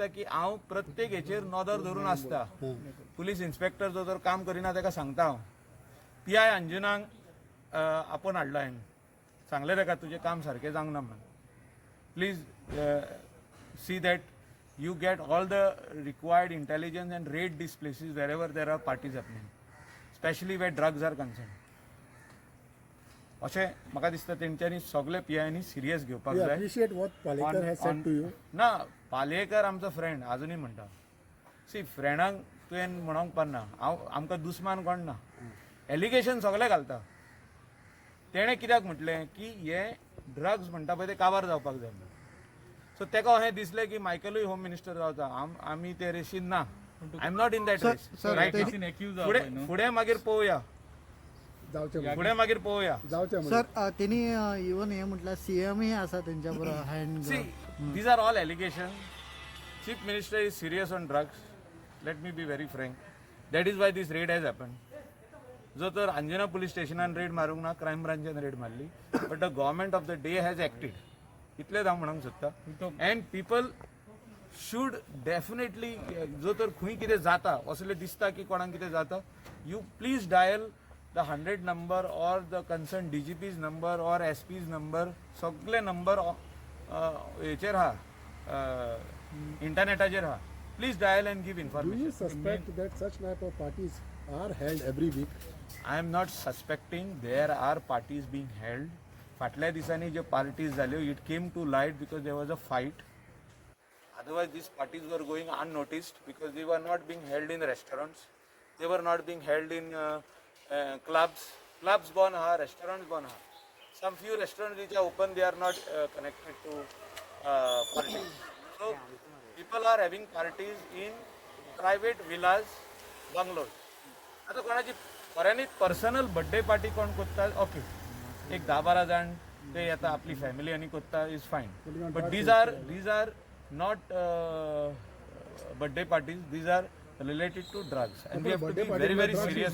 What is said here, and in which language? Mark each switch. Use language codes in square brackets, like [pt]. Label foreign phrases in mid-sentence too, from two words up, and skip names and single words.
[kok] की हांव प्रत्येक हेचेर नदर धरून आसता पुलीस इन्स्पेक्टर जो जर काम करिना तेका सांगता हांव PI अंजुनाक आपोवन हाडला हांवें सांगलें तेका तुजें काम सारकें जावंक ना म्हणून [en] please see that you get all the required intelligence and raid these places wherever there are parties happening, especially where drugs are concerned. [kok] अशें म्हाका दिसता तेंच्यांनी सगळे PIनी सिरियस घेवपाक [en] We [kok] जाय. [en] appreciate what Palekar has said to you. [kok] ना पालयेकर आमचो फ्रेंड आजुनूय म्हणटा सी फ्रेंडांक तुवें म्हणोंक पारना हांव आमकां दुस्मान कोण ना एलिगेशन सगळे घालता तेणें कित्याक म्हटलें की हे ड्रग्स म्हणटा पळय ते काबार जावपाक जाय म्हणून सो तेका अशें दिसलें की मायकलूय होम मिनिस्टर जावचा आमी ते रेशीन ना [en] I am not in that race right [kok] फुडें मागीर पळोवया फुडें मागीर पळोवया [mr] सर त्यांनी इवन हे म्हटलं CM ही आसा त्यांच्या बरोबर हँड [en] See, these are all allegations. Chief Minister is serious on drugs. Let me be very frank. That is why this raid has happened. [kok] जो तर अंजना पुलिस स्टेशनान रेड मारूंक ना क्रायम ब्रांचान रेड मारली [en] but the government of the day has acted [kok] इतलेंच हांव म्हणूंक सोदता [en] and people should definitely [kok] जो तर खंय कितें जाता असलें दिसता की कोणाक कितें जाता [en] you please dial the 100 number or the concerned DGP's number or SP's number [kok] सगळे नंबर हेचेर आहा इंटरनेटाचेर आहा [en] please dial and give Do you information suspect that such type of parties are held every week? I am not suspecting there are parties being held. [kok] फाटल्या दिसांनी ज्यो [en] parties जाल्यो it came to light because there was a fight. Otherwise these parties were going unnoticed because they were not being held in restaurants. They were not being held in clubs. Clubs gone ha, restaurants gone ha. Some few restaurants which are open they are not connected to politics. So people are having parties in private villas, bungalows. [kok] आता कोणाची फॉरेनीत पर्सनल बर्थडे पार्टी कोण कोत्ता ओके एक 10-12 जाण ते येता आपली फॅमिली आनी कोत्ता [en] is fine but these are not birthday parties these are related to drugs and we have to be very very serious